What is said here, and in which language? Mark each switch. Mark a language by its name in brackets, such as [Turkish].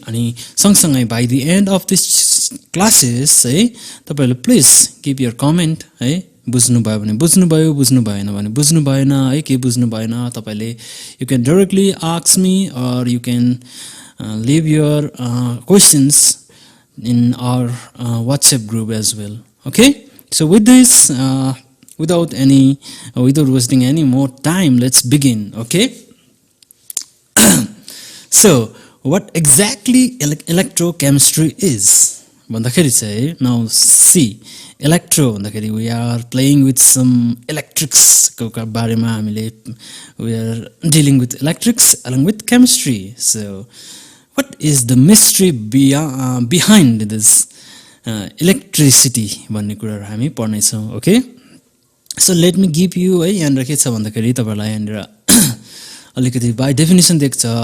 [Nepali] अनि सँगसँगै [English] by the end of this classes [Nepali] है तपाईहरुले [English] Please keep your comment है. [Nepali] बुझ्नुभयो भने बुझ्नुभयो, बुझ्नु भएन भने बुझ्नु भएन है, के बुझ्नु भएन तपाईले [English] You can directly ask me or you can leave your questions in our WhatsApp group as well. Okay, so with this without wasting any more time, let's begin. Okay, so what exactly electrochemistry is [Nepali] भन्दाखेरि चाहिँ, [English] now see, electro [Nepali] भन्दाखेरि [English] we are playing with some electrics [Nepali] को बारेमा हामीले [English] we are dealing with electrics along with chemistry. So what is the mystery behind this electricity [Nepali] भन्ने कुराहरु हामी पढ्ने छौं. [English] Okay, so let me give you [Nepali] है यहाँनिर के छ भन्दाखेरि तपाईहरुलाई यहाँनिर अलिकति [English] by definition [Nepali] देख्छ.